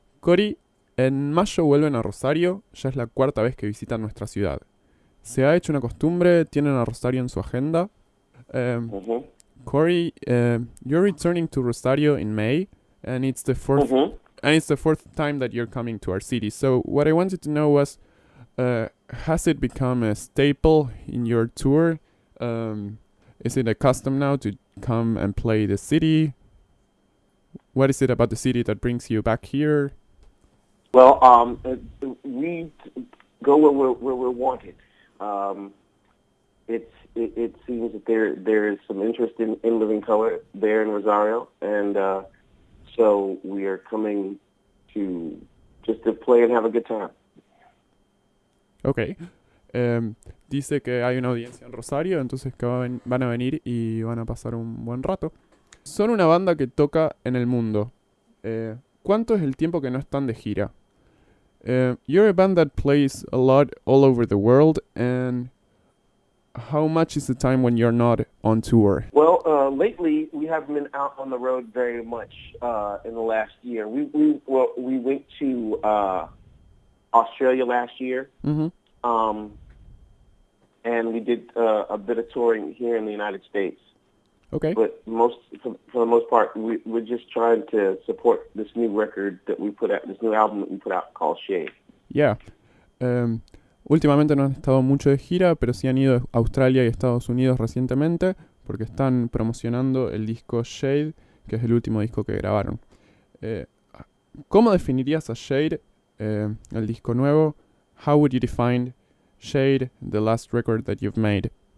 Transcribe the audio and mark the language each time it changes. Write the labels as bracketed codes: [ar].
[es] Cory, en mayo vuelven a Rosario, ya es la cuarta vez que visitan nuestra ciudad. Se ha hecho una costumbre, tienen a Rosario en su agenda. Um, Mhm. [en] Cory, you're returning to Rosario in May, and Mhm. it's the fourth time that you're coming to our city. So what I wanted to know was, has it become a staple in your tour? Is it a custom now to come and play the city? What is it about the city that brings you back here? Well, we go where we're wanted. Um, it seems that there is some interest in living color there in Rosario, and so we are coming to just to play and have a good time. Ok. [es] Em, Dice que hay una audiencia en Rosario, entonces que van a venir y van a pasar un buen rato. Son una banda que toca en el mundo. ¿Cuánto es el tiempo que no están de gira? [en] You're a band that plays a lot all over the world, and how much is the time when you're not on tour? Well, lately we haven't been out on the road very much in the last year. We went to Australia last year. Mm-hmm. Um, and we did a bit of touring here in the United States. Okay. But for the most part, we're just trying to support this new record that we put out, this new album that we put out called Shade. Yeah. [es] Em, Últimamente no han estado mucho de gira, pero sí han ido a Australia y Estados Unidos recientemente, porque están promocionando el disco Shade, que es el último disco que grabaron. Eh, ¿Cómo definirías a Shade, el disco nuevo? [en] How would you define Shade, the last record that you've made?